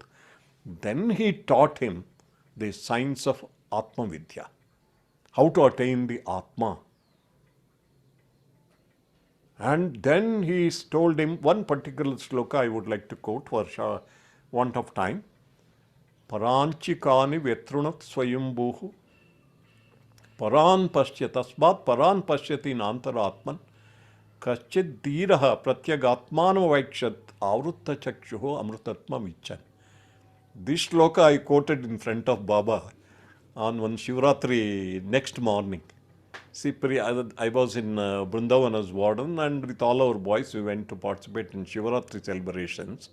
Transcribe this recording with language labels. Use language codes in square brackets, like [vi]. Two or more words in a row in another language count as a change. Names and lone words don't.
[en] Then he taught him the science of [sa] आत्म विद्या, [en] how to attain the Atma. And then he told him one particular sloka I would like to quote for want of time. [sa] पराञ्चिखानि व्यतृणत् स्वयम्भूः पराङ् पश्य तस्मात् पराङ् पश्यति नान्तरात्मन् कश्चिद् धीरः प्रत्यगात्मानम् वैक्षत् आवृत्त चक्षुः अमृतात्मा विचन्. [en] This sloka I quoted in front of Baba on one Shivratri next morning. See, I was in Vrindavan as warden, and with all our boys we went to participate in Shivratri celebrations.